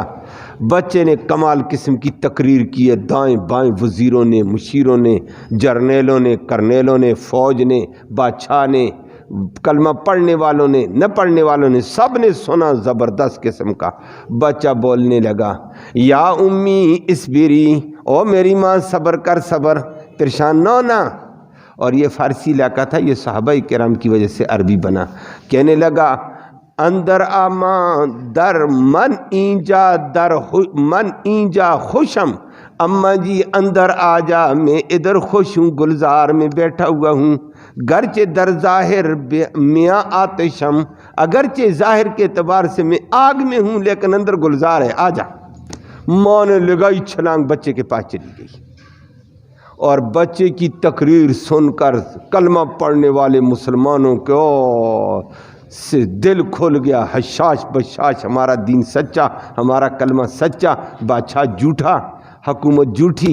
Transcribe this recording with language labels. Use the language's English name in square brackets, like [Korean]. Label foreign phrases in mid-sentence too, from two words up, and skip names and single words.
[Urdu] بچے نے کمال قسم کی تقریر کی ہے، دائیں بائیں وزیروں نے، مشیروں نے، جرنیلوں نے، کرنیلوں نے، فوج نے، بادشاہ نے، کلمہ پڑھنے والوں نے، نہ پڑھنے والوں نے، سب نے سنا، زبردست قسم کا۔ بچہ بولنے لگا [Arabic] یا امی اسبری، [Urdu] او میری ماں صبر کر، صبر، پریشان نہ ہونا۔ اور یہ فارسی علاقہ تھا، یہ صحابہ کرام کی وجہ سے عربی بنا۔ کہنے لگا [Persian] اندر آماں در من اینجا، در من اینجا خوشم، [Urdu] اماں جی اندر آ جا، میں ادھر خوش ہوں، گلزار میں بیٹھا ہوا ہوں، [Persian] گرچہ در ظاہر میاں آتشم، [Urdu] اگرچہ ظاہر کے اعتبار سے میں آگ میں ہوں لیکن اندر گلزار ہے، آ جا۔ ماں نے لگائی چھلانگ، بچے کے پاس چلی گئی، اور بچے کی تقریر سن کر کلمہ پڑھنے والے مسلمانوں کو سے دل کھل گیا، حشاش بشاش، ہمارا دین سچا، ہمارا کلمہ سچا، بادشاہ جھوٹا، حکومت جھوٹی۔